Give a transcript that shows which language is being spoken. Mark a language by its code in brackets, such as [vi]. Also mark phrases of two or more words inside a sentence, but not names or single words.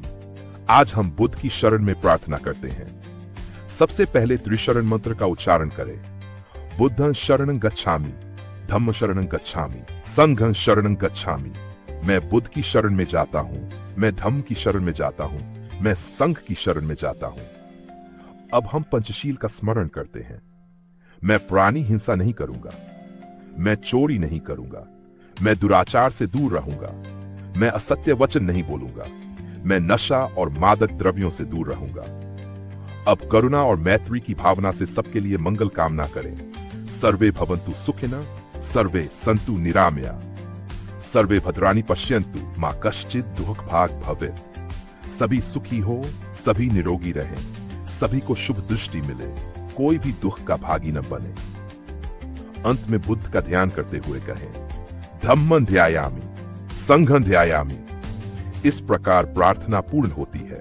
[hi] आज हम बुद्ध की शरण में प्रार्थना करते हैं। सबसे पहले त्रिशरण मंत्र का उच्चारण करें। [pi] बुद्धं शरणं गच्छामि, धम्म शरणं गच्छामि, संघं शरणं गच्छामि। [hi] मैं बुद्ध की शरण में जाता हूं, मैं धम्म की शरण में जाता हूं, मैं संघ की शरण में जाता हूं। अब हम पंचशील का स्मरण करते हैं। मैं प्राणी हिंसा नहीं करूंगा, मैं चोरी नहीं करूंगा, मैं दुराचार से दूर रहूंगा, मैं असत्य वचन नहीं बोलूंगा, मैं नशा और मादक द्रव्यों से दूर रहूंगा। अब करुणा और मैत्री की भावना से सबके लिए मंगल कामना करें। [sa] सर्वे भवन्तु सुखिनः, सर्वे सन्तु निरामया, सर्वे भद्राणि पश्यन्तु, मा कश्चित् दुःखभाग् भवेत्। [hi] सभी सुखी हो, सभी निरोगी रहें, सभी को शुभ दृष्टि मिले, कोई भी दुख का भागी न बने। अंत में बुद्ध का ध्यान करते हुए कहें, [pi] धम्मं ध्यायामि, संघं ध्यायामि। [hi] इस प्रकार प्रार्थना पूर्ण होती है।